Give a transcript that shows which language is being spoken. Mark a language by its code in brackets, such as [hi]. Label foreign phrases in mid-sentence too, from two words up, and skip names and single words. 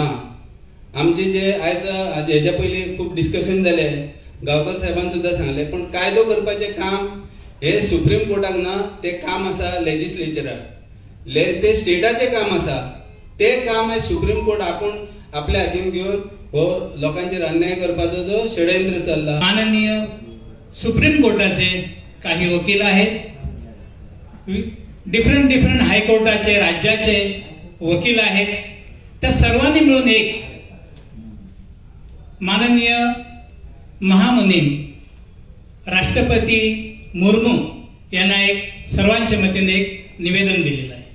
[kok] आमचे जे आज हेच्या पयलीं खूब डिस्कशन जाले, गांवकर साहेबान सुद्दां सांगले, पण कायदो करपाचें काम हे सुप्रीम कोर्टाक ना. ते काम आसा लेजिस्लेचराक, ते स्टेटाचें काम आसा. ते काम आहे सुप्रीम कोर्ट आपूण आपल्या हातीन घेऊन हो लोकांचेर अन्याय करपाचो जो षडयंत्र चालला. [mr] माननीय सुप्रीम कोर्टाचे काही वकील आहेत, डिफरंट हायकोर्टाचे राज्याचे वकील आहेत. त्या सर्वांनी मिळून एक माननीय महामुनीम राष्ट्रपती मुर्मू यांना एक सर्वांच्या मतीने एक निवेदन दिलेलं आहे.